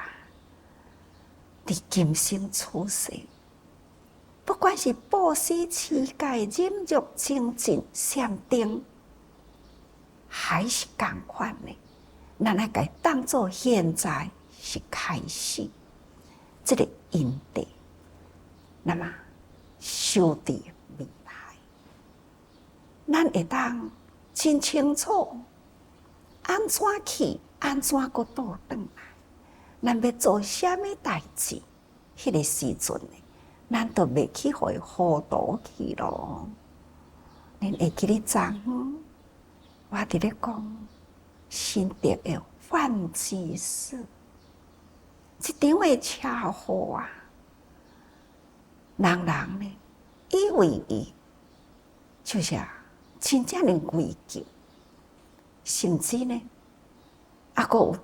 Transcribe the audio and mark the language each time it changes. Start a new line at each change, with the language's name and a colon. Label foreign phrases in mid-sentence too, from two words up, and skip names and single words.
Min Nan Chinese: 伫今生处世，不管是布施、持戒、忍辱、精进、禅定，还是同款的，咱来甲当作现在是开始，这个因地，那么修伫未来，咱会当真清楚，安怎去，安怎个倒转来，咱要做啥物代志，迄个时阵呢？咱都袂去互伊糊涂去咯。恁会记得昨昏我伫咧讲新竹的范居士，一场的车祸啊，人呢以为伊就是真正的危急，甚至呢还佫有